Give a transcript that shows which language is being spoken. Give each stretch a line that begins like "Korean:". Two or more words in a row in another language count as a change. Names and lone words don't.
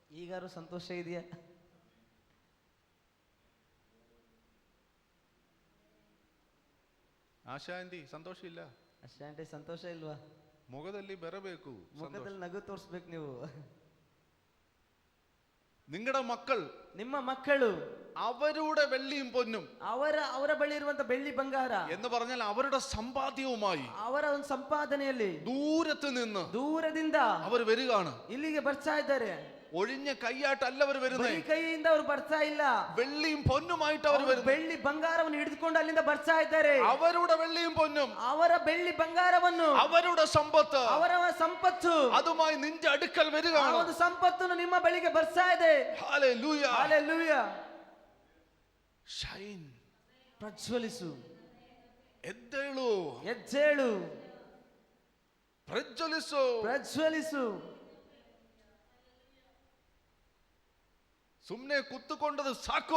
Kannada: ಈಗಾರು ಸಂತೋಷ ಇದೆಯಾ? ಆಶಾ ಆಂಟಿ ಸಂತೋಷ ಇಲ್ಲ? ಅಷ್ಟೇ ಸಂತೋಷ ಇಲ್ವಾ? ಮುಖದಲ್ಲಿ ಬರಬೇಕು. ಮುಖದಲ್ಲಿ ನಗು ತೋರಿಸ್ಬೇಕು ನೀವು.
Malayalam: നിങ്ങളുടെ മക്കൾ,
Kannada: ನಿಮ್ಮ ಮಕ್ಕಳು
Malayalam: അവരുടെ വെള്ളിയും പൊന്നും
Kannada: ಅವರ ಬಳಿ ಇರುವಂತ ಬೆಳ್ಳಿ ಬಂಗಾರ
Malayalam: എന്ന് പറഞ്ഞാൽ അവരുടെ സമ്പാദ്യവുമായി
Kannada: ಅವರ ಒಂದು ಸಂಪಾದನೆಯಲ್ಲಿ
Malayalam: ദൂരದಿಂದ അവർ വരികയാണ്.
Kannada: ಇಲ್ಲಿಗೆ ಬರ್ತಾ ಇದ್ದಾರೆ.
Malayalam: ഒഴിഞ്ഞ കൈയായിട്ടല്ല അവർ വരുന്നത്.
Kannada: ಕೈಯಿಂದ ಅವರು ಬರ್ತಾ ಇಲ್ಲ,
Malayalam: വെള്ളിയും പൊന്നുമായിട്ട് അവർ വരുന്നു.
Kannada: ಬೆಳ್ಳಿ ಬಂಗಾರವನ್ನು ಹಿಡಿದುಕೊಂಡು ಅಲ್ಲಿಂದ ಬರ್ತಾ ಇದ್ದಾರೆ.
Malayalam: അവരുടെ വെള്ളിയും പൊന്നും,
Kannada: ಅವರ ಬೆಳ್ಳಿ ಬಂಗಾರವನ್ನು,
Malayalam: അവരുടെ സമ്പത്ത്,
Kannada: ಅವರ ಸಂಪತ್ತು
Malayalam: അതുമായി നിന്റെ അടുക്കൽ വരികയാണ്.
Kannada: ಒಂದು ಸಂಪತ್ತನ್ನು ನಿಮ್ಮ ಬಳಿಗೆ ಬರ್ತಾ ಇದೆ.
Malayalam: ഹല്ലേലൂയ,
Kannada: ಹಲ್ಲೆಲೂಯ. ಶೈನ್, ಪ್ರಜ್ವಲಿಸು, ಎದ್ದೇಳು, ಎದ್ದೇಳು, ಪ್ರಜ್ವಲಿಸು, ಪ್ರಜ್ವಲಿಸು. ಸುಮ್ಮನೆ ಕೂತ್ಕೊಂಡದ್ದು ಸಾಕು,